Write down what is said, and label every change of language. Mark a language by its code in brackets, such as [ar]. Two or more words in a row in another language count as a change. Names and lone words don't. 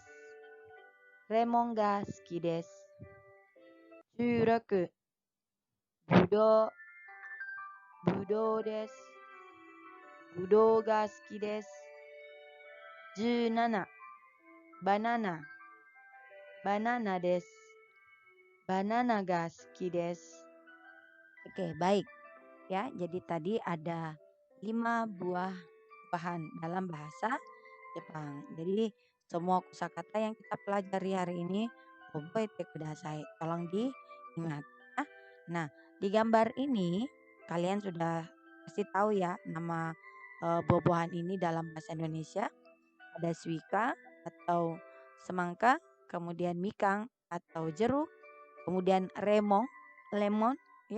[ja] レモンが好きです。16、ぶどう、ぶどうです。ぶどうが好きです。17、バナナ、バナナです。バナナが好きです。 [id] Oke, baik. Ya, jadi tadi ada 5 buah bahan dalam bahasa Jepang. Jadi semua kosakata yang kita pelajari hari ini [ja] 覚えてください. [id] Tolong diingat ya. Nah, di gambar ini kalian sudah pasti tahu ya nama buah-buahan ini dalam bahasa Indonesia. Ada suika atau semangka, kemudian mikang atau jeruk, kemudian lemon ya.